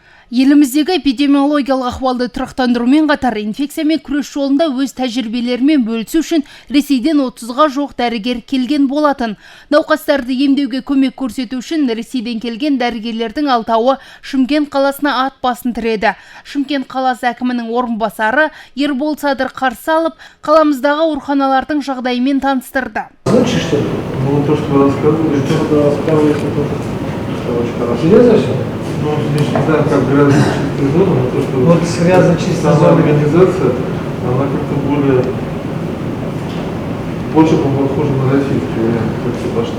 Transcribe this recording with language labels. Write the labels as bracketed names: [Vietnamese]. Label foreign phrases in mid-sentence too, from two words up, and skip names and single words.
[Kazakh] Еліміздегі эпидемиологиялық ахуалды тұрақтандырумен қатар инфекциямен күрес жолында өз тәжірибелерімен бөлісу үшін Ресейден 30-ға жоқ дәрігер келген болатын. Науқастарды емдеуге көмек көрсету үшін Ресейден келген дәрігерлердің 6-ы Шымкент қаласына ат басын тіреді. Шымкент қаласы әкімінің орынбасары Ербол Садыр қарсы алып, қаламыздағы ауруханалардың жағдайымен таныстырды. [Russian] Ну, не знаю, как грязно-чистая зона, но то, что вот с грязно-чистой сама организация, она как-то больше похожа на российскую вариант, как все пошло.